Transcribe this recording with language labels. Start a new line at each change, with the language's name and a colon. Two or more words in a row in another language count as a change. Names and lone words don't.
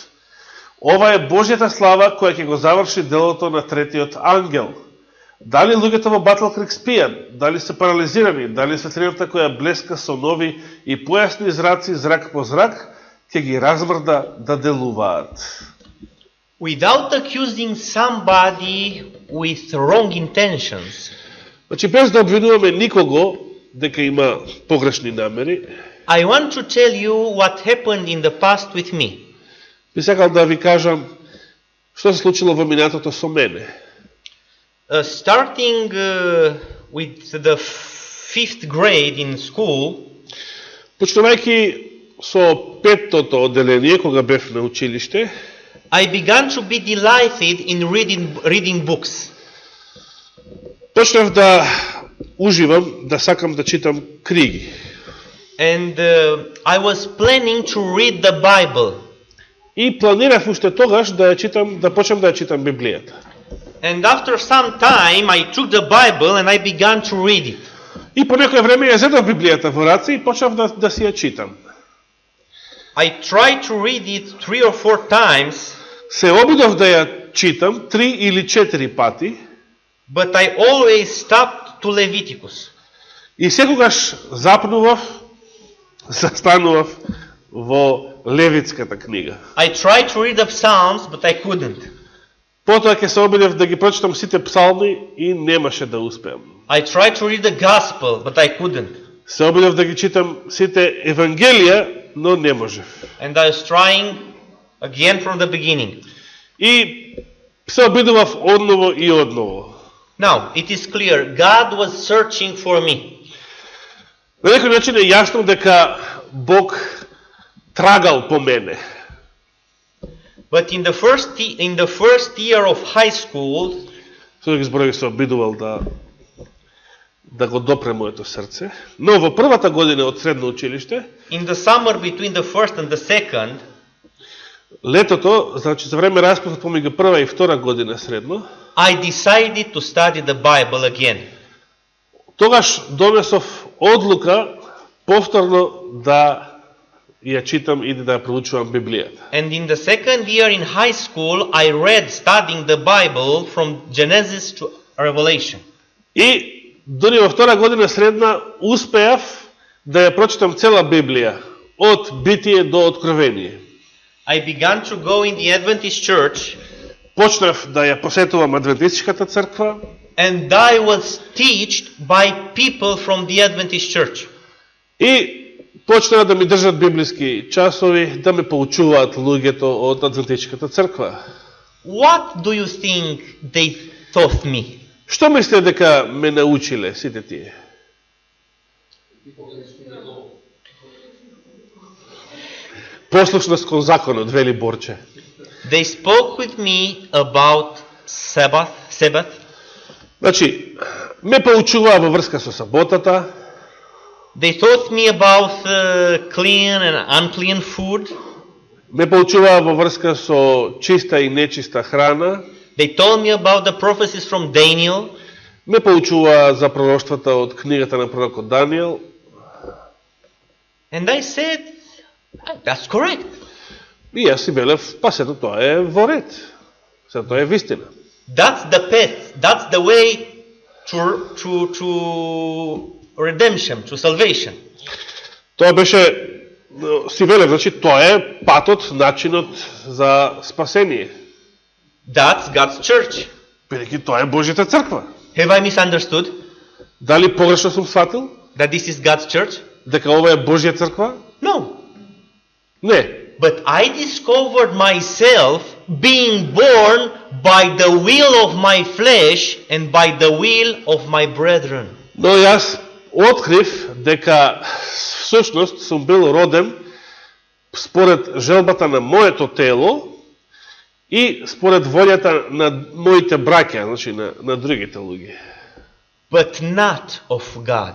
Macedonian: Ова е Божјата слава која ќе го заврши делото на третиот ангел. Дали луѓето во Батл Крик спијат, дали се парализирани, дали светлината која блеска со нови и појасни зраци зрак по зрак, ќе ги размрда да делуваат.
English: Without accusing somebody with wrong intentions,
Macedonian: Значи, без да обвинуваме никого дека има погрешни намери,
English: I want to tell you what happened in the past with me.
Macedonian: би сакал да ви кажам што се случило во минатото со мене.
English: Starting with the 5th grade in school,
Macedonian: Почнувајќи со петтото одделение, кога бев на училиште,
English: I began to be delighted in reading books.
Macedonian: почнав да уживам, да сакам да читам книги.
English: And I was planning to read the Bible.
Macedonian: И планирав уште тогаш да ја читам, да почнам да ја читам Библијата.
English: And after some time I took the Bible and I began to read it.
Macedonian: И по некое време ја зедов Библијата во раце и почнав да си ја читам.
English: I tried to read it 3 or 4 times,
Macedonian: Се обидов да ја читам 3 или 4 пати,
English: but I always stopped to Leviticus.
Macedonian: и секогаш запнував, застанував во Левитската книга.
English: I tried to read the Psalms, but I couldn't.
Macedonian: Потоа ќе се обидев да ги прочитам сите псалми и немаше да успеам.
English: I tried to read the Gospel, but I couldn't.
Macedonian: Се обидев да ги читам сите Евангелија, но не можев.
English: And I was trying again from the beginning.
Macedonian: И се обидував одново и одново.
English: Now, it is clear, God was searching for me.
Macedonian: На некој начин е јасно дека Бог трагал по мене.
English: But in the first year of high school,
Macedonian: Со други зборови се обидувал да го допре моето срце. Но во првата година од средно училиште,
English: in the summer between the first and the second,
Macedonian: летото, значи за време распустот помеѓу прва и втора година средно,
English: I decided to study the Bible again.
Macedonian: тогаш донесов одлука повторно да ја читам и да ја проучувам Библијата.
English: And in the second year in high school, I read studying the Bible from Genesis to Revelation.
Macedonian: И дури во втора година средна успеав да ја прочитам цела Библија, од Битие до Откровение.
English: I began to go in the Adventist church,
Macedonian: Почнав да ја посетувам Адвентистичката црква
English: and I was taught by people from the Adventist church.
Macedonian: и почнаа да ми држат библиски часови, да ме поучуваат луѓето од Адвентистичката црква.
English: What do you think they taught me?
Macedonian: Што мислите дека ме научиле сите тие? Послушност кон законот, вели Борче.
English: They spoke with me about Sabbath,
Macedonian: Значи, ме поучуваа во врска со саботата,
English: They taught me about clean and unclean food.
Macedonian: ме поучуваа во врска со чиста и нечиста храна,
English: They told me about the prophecies from Daniel.
Macedonian: ме поучуваа за пророштвата од книгата на пророкот Данијел.
English: And I said, that's correct.
Macedonian: И јас си велев, па сето тоа е во ред. Сето тоа е вистина.
English: That's the path. That's the way to redemption, to salvation.
Macedonian: Тоа беше, си велев, значи тоа е патот, начинот за спасение.
English: That's God's church.
Macedonian: Бидејќи тоа е Божјата црква.
English: Have I misunderstood
Macedonian: Дали погрешно сум сватил
English: that this is God's church?
Macedonian: дека ова е Божја црква?
English: No.
Macedonian: Не.
English: But I discovered myself being born by the will of my flesh and by the will of my brethren.
Macedonian: Но јас открив дека всушност сум бил роден според желбата на моето тело и според волјата на моите браќа, значи на другите луѓе,
English: But not of God.